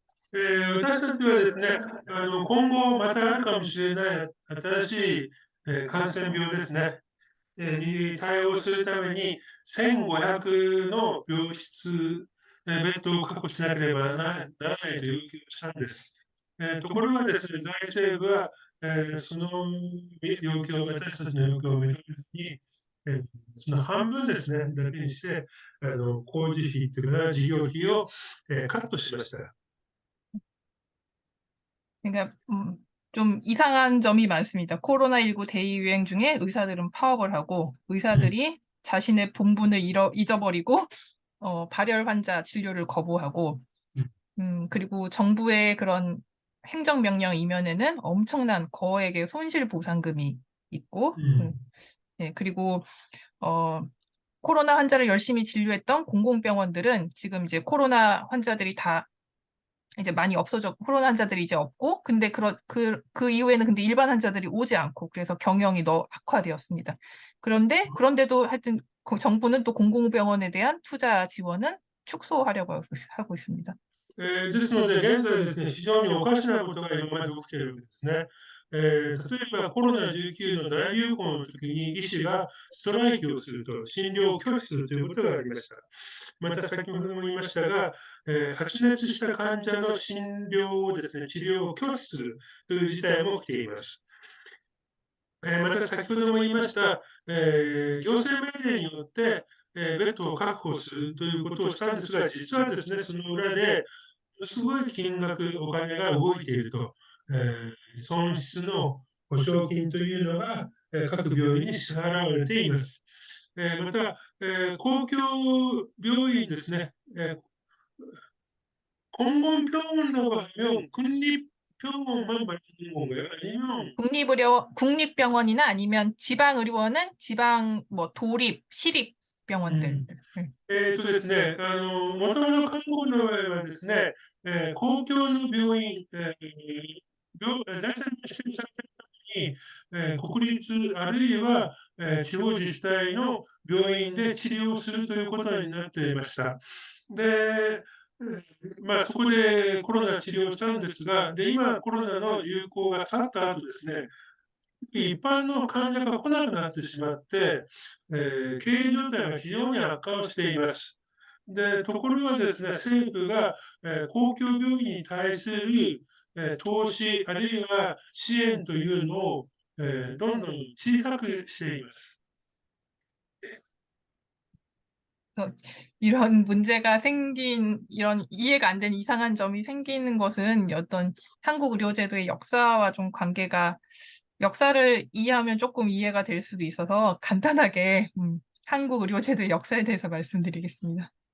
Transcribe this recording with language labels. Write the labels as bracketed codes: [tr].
[ja] 私たちはですね、今後またあるかもしれない新しい、感染病ですね、に対応するために、1500の病室、ベッドを確保しなければならないという要求をしたんです。ところがですね、財政部は、その要求を、私たちの要求を認めずに、その半分ですね、だけにして、工事費というか、事業費を、カットしました。 [ko] 그러니까 좀 이상한 점이 많습니다. 코로나19 대유행 중에 의사들은 파업을 하고 의사들이 자신의 본분을 잊어버리고 발열 환자 진료를 거부하고 그리고 정부의 그런 행정명령 이면에는 엄청난 거액의 손실보상금이 있고 네, 그리고 코로나 환자를 열심히 진료했던 공공병원들은 지금 이제 코로나 환자들이 다 이제 많이 없어졌고 코로나 환자들이 이제 없고 근데 그 이후에는 근데 일반 환자들이 오지 않고 그래서 경영이 악화되었습니다. 그런데도 하여튼 정부는 또 공공병원에 대한 투자 지원은 축소하려고 하고 있습니다. [ja] ですので、現在ですね、非常におかしなことが今まで起きているわけですね。例えばコロナ19の大流行の時に医師がストライキをすると、診療を拒否するということがありました。また先ほども言いましたが、発熱した患者の診療をですね、治療を拒否するという事態も起きています。また先ほども言いました、行政命令によって、ベッドを確保するということをしたんですが、実はですね、その裏で、すごい金額、お金が動いていると、損失の保証金というのが、各病院に支払われています。また、公共病院ですね、 [ko] 공공병원이라고 하면 국립병원만 말하는 건가요? 아니면 국립병원이나 아니면 지방의료원은 지방 뭐 도립, 시립 병원들. [ja] ですね、もともと韓国の場合はですね、公共の病院、第三の指定されたために、国立あるいは、地方自治体の病院で治療するということになっていました。で、まあ、そこでコロナ治療したんですが、で、今コロナの流行が去った後ですね、一般の患者が来なくなってしまって、経営状態が非常に悪化をしています。で、ところがですね、政府が、公共病院に対する、投資あるいは支援というのを、どんどん小さくしています。 [ko] 그래서 이런 문제가 생긴, 이런 이해가 안 되는 이상한 점이 생기는 것은 어떤 한국 의료제도의 역사와 좀 관계가, 역사를 이해하면 조금 이해가 될 수도 있어서 간단하게 한국 의료제도의 역사에 대해서 말씀드리겠습니다.